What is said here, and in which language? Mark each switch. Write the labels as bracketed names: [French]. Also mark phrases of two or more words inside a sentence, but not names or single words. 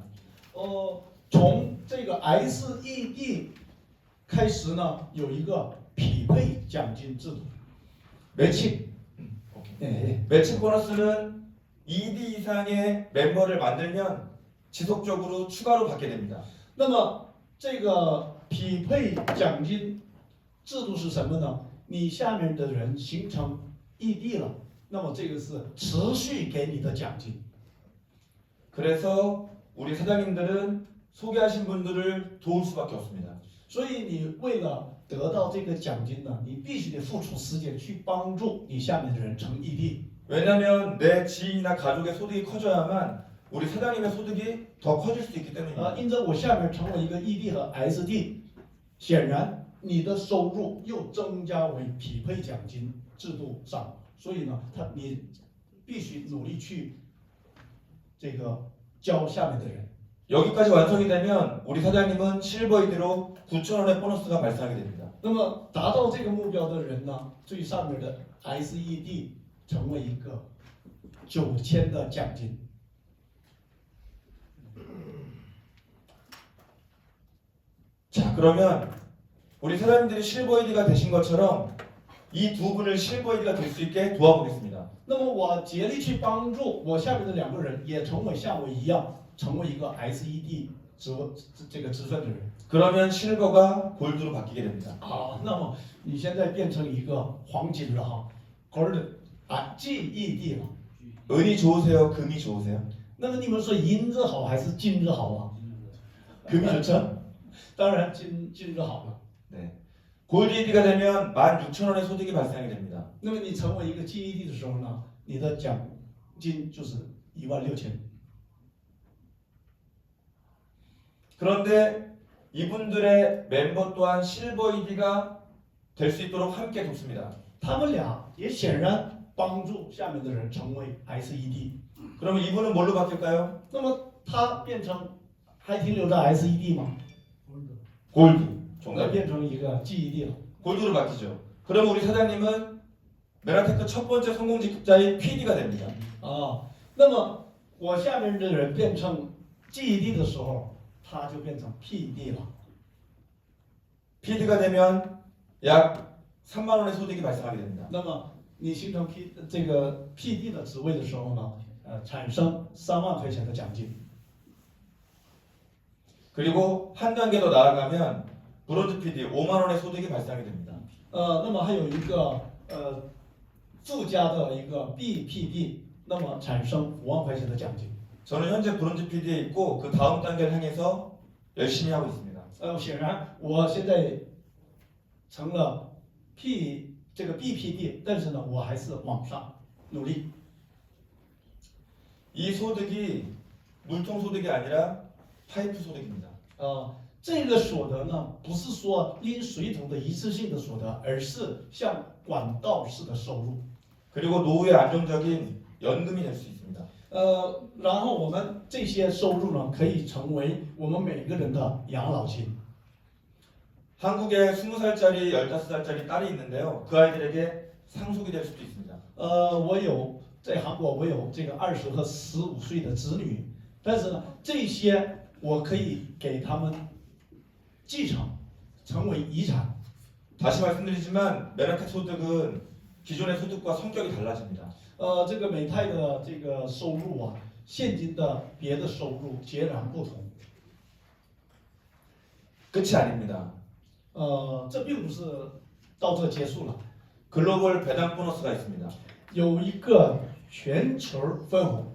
[Chinese] 从这个 SED 开始呢，有一个匹配奖金制度。 [Korean] 매칭. 네. 매칭 보너스는 ED 이상의 멤버를 만들면 지속적으로 추가로 받게 됩니다. [Chinese] 那么这个匹配奖金制度是什么呢？你下面的人形成 ED 了，那么这个是持续给你的奖金。 [Korean] 그래서 우리 사장님들은 소개하신 분들을 도울 수밖에 없습니다. [Chinese] 所以你为了得到这个奖金呢，你必须得付出时间去帮助你下面的人成 ED。 [Korean] 왜냐하면 내 지인이나 가족의 소득이 커져야만 우리 사장님의 소득이 더 커질 수 있기 [Chinese] 啊， [Korean] 때문입니다. [Chinese] 因着我下面成为一个 ED 和 SD， 显然你的收入又增加为匹配奖金制度上，所以呢，你必须努力去这个教下面的人。 [Korean] 여기까지 완성이 되면 우리 사장님은 실버 ED로 9,000원의 보너스가 발생하게 됩니다. [Chinese] 那么达到这个目标的人呢，最上面的 SED 成为一个9000的奖金。 [Korean] 자, 그러면 우리 사장님들이 실버 ED가 되신 것처럼 이 두 분을 실버 ED가 될 수 있게 도와보겠습니다. [Chinese] 那么我竭力去帮助我下面的2个人，也成为像我一样，成为一个 SED 这个职分的人。 [Korean] 그러면 실버가 골드로 바뀌게 됩니다. [Chinese] 好，那么你现在变成一个黄金了哈，Gold GED 了。 [Korean] 은이 좋으세요? 금이 좋으세요? [Chinese] 那么你们说银子好还是金子好啊？ [Korean] 금이 좋죠？ [Chinese] 当然金子好了。 [Korean] 네. 골드 ED가 되면 16,000원의 소득이 발생하게 됩니다. [Chinese] 那么你成为一个 GED 的时候呢，你的奖金就是16000。 [Korean] 그런데 이분들의 멤버 또한 실버 ED가 될 수 있도록 함께 돕습니다. [Chinese] 他们俩也显然帮助下面的人成为 SED。 [Korean] 그러면 이분은 뭘로 바뀔까요? [Chinese] 那么他变成还停留在 SED 吗？ [Korean] 골드. [Chinese] 那 [Korean] 정답. [Chinese] 变成一个 GED 了。 [Korean] 골드로 바뀌죠. 그럼 우리 사장님은 메라테크 첫 번째 성공 직급자인 PD가 됩니다. [Chinese] 那么我下面的人变成 GED 的时候，他就变成 PD 了。 [Korean] PD가 되면 약 3만 원의 소득이 발생하게 됩니다. [Chinese] 那么你形成这个 PD 的职位的时候呢，产生3万块钱的奖金。 [Korean] 그리고 한 단계 더 나아가면 브론즈 PD 5만 원의 소득이 발생하게 됩니다. [Chinese] 那么还有一个附加的一个 BPD， 那么产生5万块钱的奖金。 [Korean] 저는 현재 브론즈 PD에 있고 그 다음 단계를 향해서 열심히 하고 있습니다. [Chinese] 显然我现在成了这个 BPD， 但是呢，我还是往上努力。 [Korean] 이 소득이 물통 소득이 아니라 파이프 소득입니다. [Chinese] 这个所得呢，不是说因水土的一次性的所得，而是像管道式的收入。 [Korean] 그리고 노후의 안정적인 연금이 될 수 있습니다. [Chinese] 然后我们这些收入呢，可以成为我们每个人的养老金。 [Korean] 한국에 20살짜리, 15살짜리 딸이 있는데요. 그 아이들에게 상속이 될 수도 있습니다. [Chinese] 在韩国我有这个20和15岁的子女，但是呢，这些我可以给他们继承，成为遗产。 [Korean] 다시 말씀드리지만 메라텍 소득은 기존의 소득과 성격이 달라집니다. [Chinese] 这个美泰的这个收入啊，现今的别的收入截然不同。 [Korean] 끝이 아닙니다. [Chinese] 这并不是到这结束了， [Korean] 글로벌 배당 보너스가 있습니다. [Chinese] 有一个全球分红。